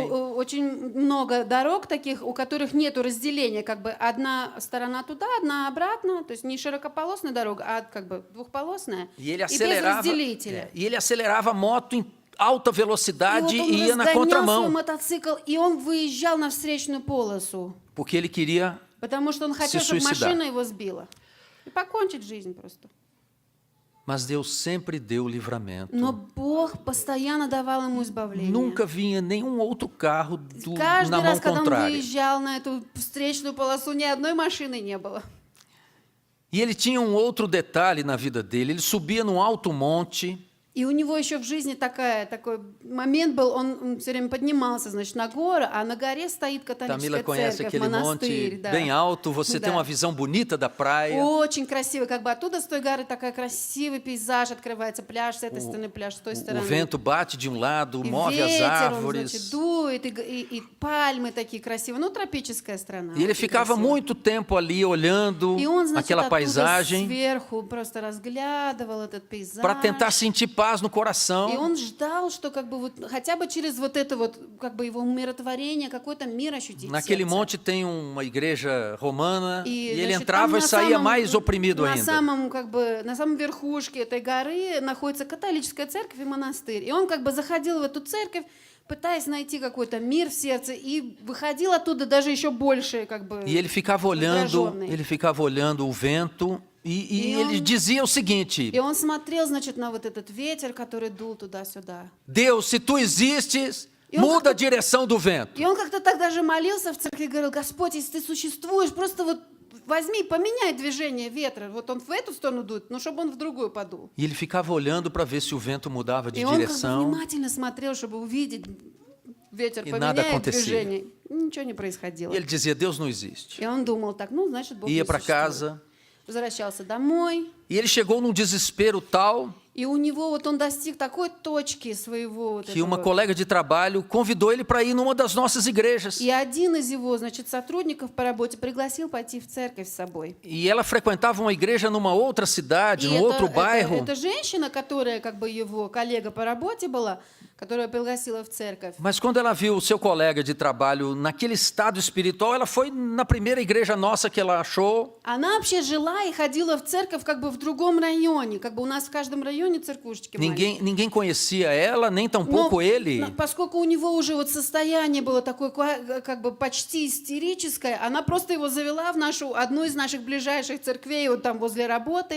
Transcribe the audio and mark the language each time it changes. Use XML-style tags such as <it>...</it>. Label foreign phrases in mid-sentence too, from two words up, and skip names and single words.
<ru>очень много дорог таких, у которых нет разделения, как бы одна сторона туда, одна обратно, то есть не широкополосная дорога, а как бы двухполосная,</ru> <pt>E ele</pt> <ru>и без</ru> <pt>acelerava,</pt> <ru>разделителя.</ru> <pt>e ele acelerava a moto em alta</pt> <ru>И</ru> <pt>velocidade</pt> <ru>вот он</ru> <pt>e ia na</pt> <ru>разгонял свой</ru> <pt>contramão,</pt> <ru>мотоцикл, и он выезжал на встречную полосу,</ru> <pt>porque ele queria.</pt> <ru>потому что он хотел, чтобы</ru> <pt>suicidar.</pt> <ru>машина его сбила. И покончить жизнь просто.</ru> <pt>Mas Deus sempre deu livramento.</pt> <ru>Но Бог постоянно давал ему избавление.</ru> <pt>Nunca vinha nenhum outro carro</pt> <ru>Каждый</ru> <pt>na mão</pt> <ru>раз, когда он</ru> <pt>contrária.</pt> <ru>выезжал на эту встречную полосу, ни одной машины не было.</ru> <pt>E ele tinha um outro detalhe na vida dele. Ele subia num alto monte.</pt> <ru>И у него еще в жизни такой момент был, он все время поднимался, значит, на гору, а на горе стоит</ru> <pt>Tamila</pt> <ru>католическая</ru> <pt>conhece</pt> <ru>церковь,</ru> <pt>aquele monte</pt> <ru>монастырь. Да.</ru> <pt>bem alto. Você tem</pt> <ru>Да.</ru> <pt>uma visão bonita da praia.</pt> <ru>Очень красиво, как бы оттуда с той горы такой красивый пейзаж открывается, пляж с этой стороны, пляж с той</ru> <pt>O</pt> <ru>стороны.</ru> <pt>vento bate de um lado,</pt> <ru>И</ru> <pt>move as</pt> <ru>ветер, он,</ru> <pt>árvores.</pt> <ru>значит, дует, и пальмы такие красивые, ну, тропическая страна.</ru> <pt>E ele</pt> <ru>очень</ru> <pt>ficava</pt> <ru>красиво.</ru> <pt>muito tempo ali olhando</pt> <ru>И он, значит,</ru> <pt>aquela</pt> <ru>оттуда</ru> <pt>paisagem</pt> <ru>сверху просто разглядывал этот пейзаж.</ru> <pt>para tentar sentir paz no coração.</pt> <ru>И он ждал, что как бы вот хотя бы через вот это вот как бы его умиротворение, какой-то мир ощутить в</ru> <pt>Naquele</pt> <ru>сердце.</ru> <pt>monte tem uma igreja romana e ele</pt> <ru>значит,</ru> <pt>entrava</pt> <ru>там</ru> <pt>e</pt> <ru>на</ru> <pt>saía</pt> <ru>самом-</ru> <pt>mais oprimido</pt> <ru>на</ru> <pt>ainda.</pt> <ru>самом, как бы, на самом верхушке этой горы находится католическая церковь и монастырь. И он как бы заходил в эту церковь, пытаясь найти какой-то мир в сердце, и выходил оттуда даже еще больше, как бы,</ru> <pt>E ele ficava olhando o vento e E ele dizia o seguinte:</pt> <ru>И он смотрел, значит, на вот этот ветер, который дул туда-сюда.</ru> <pt>Deus, se tu existes,</pt> <ru>E он</ru> <pt>muda a direção do vento.</pt> <ru>И он как-то так даже молился в церкви, говорил: Господь, если ты существуешь, просто вот возьми, поменяй движение ветра. Вот он в эту сторону дует, но чтобы он в другую подул.</ru> <pt>E ele ficava olhando para ver se o vento mudava de</pt> <ru>И он как бы</ru> <pt>direção.</pt> <ru>внимательно смотрел, чтобы увидеть, ветер</ru> <pt>E nada</pt> <ru>поменяет</ru> <pt>acontecia.</pt> <ru>движение. Ничего не происходило.</ru> <pt>E ele dizia: Deus não existe.</pt> <ru>И он думал так, ну, значит, Бог не</ru> <pt>Ia para</pt> <ru>существует.</ru> <pt>casa.</pt> <ru>Возвращался домой.</ru> <pt>E ele chegou num desespero tal</pt> <ru>И у него вот он достиг такой точки своего вот</ru> <pt>que uma</pt> <ru>этого.</ru> <pt>colega de trabalho convidou ele para ir numa das nossas igrejas.</pt> <ru>И один из его, значит, сотрудников по работе пригласил пойти в церковь с собой.</ru> <pt>E ela frequentava uma igreja numa outra cidade,</pt> <ru>И</ru> <pt>num outro bairro.</pt> <ru>эта женщина, которая как бы его коллега по работе была, которую пригласила в церковь.</ru> <pt>Mas quando ela viu o seu colega de trabalho naquele estado espiritual, ela foi na primeira igreja nossa que ela achou.</pt> <ru>Она вообще жила и ходила в церковь как бы в другом районе, как бы у нас в каждом районе церквушечки маленькие.</ru> <pt>Ninguém conhecia ela, nem tampouco ele.</pt> <ru>Поскольку у него уже вот состояние было такое как бы почти истерическое, она просто его завела в одну из наших ближайших церквей, вот там возле работы.</ru>